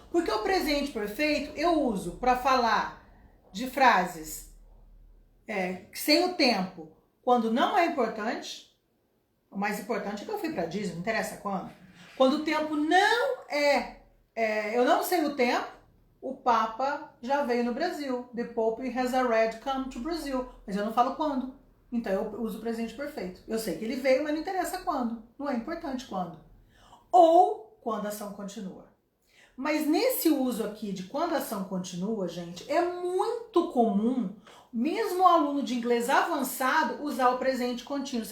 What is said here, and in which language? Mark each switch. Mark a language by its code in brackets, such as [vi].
[pt] Porque o presente perfeito eu uso para falar de frases sem o tempo, quando não é importante. O mais importante é que eu fui para Disney, não interessa quando. Quando o tempo não eu não sei o tempo, o Papa já veio no Brasil. [en] The Pope has already come to Brazil. [pt] Mas eu não falo quando. Então eu uso o presente perfeito. Eu sei que ele veio, mas não interessa quando. Não é importante quando. Ou quando a ação continua. Mas nesse uso aqui de quando a ação continua, gente, é muito comum, mesmo o aluno de inglês avançado, usar o presente contínuo.